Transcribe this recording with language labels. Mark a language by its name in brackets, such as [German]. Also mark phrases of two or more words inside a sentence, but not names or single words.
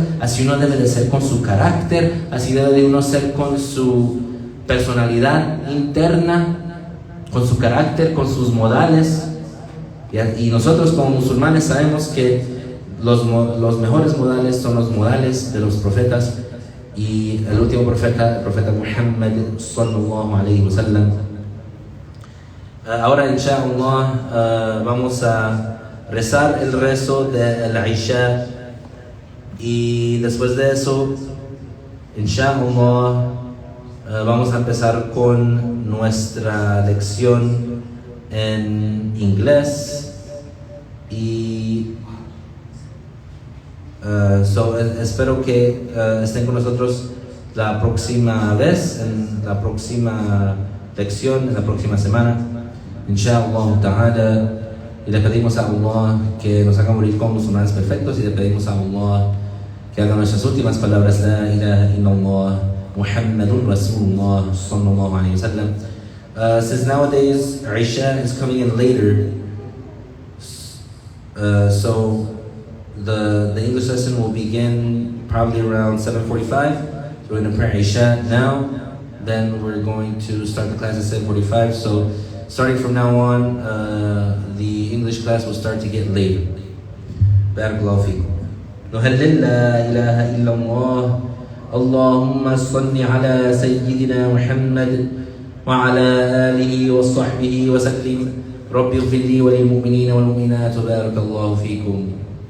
[Spanish] Así uno debe de ser con su carácter, así debe de uno ser con su personalidad interna, con su carácter, con sus modales. Y nosotros como musulmanes sabemos que los mejores modales son los modales de los profetas, y el último profeta, el profeta Muhammad [Arabic] صلى الله عليه وسلم. [Spanish] Ahora inshallah vamos a rezar el rezo del Isha, y después de eso inshallah vamos a empezar con nuestra lección en inglés. Y espero que estén con nosotros la próxima vez, en la próxima lección, en la próxima semana, [Arabic] إن شاء الله تعالى. [Spanish] Y le pedimos a Allah que nos haga morir como musulmanes perfectos, y le pedimos a Allah que haga nuestras últimas palabras [Arabic] لا إله إلا الله محمد رسول الله صلى الله عليه وسلم. [English] Since nowadays Isha is coming in later, so the English lesson will begin probably around 7:45. So we're going to pray Isha now. Then we're going to start the class at 7:45. So starting from now on, the English class will start to get later. [Arabic] بارك الله فيكم. نهلل لا إله إلا الله اللهم صل على سيدنا محمد وعلى آله وصحبه وسلم رب اغفر لي وللمؤمنين والمؤمنات بارك الله فيكم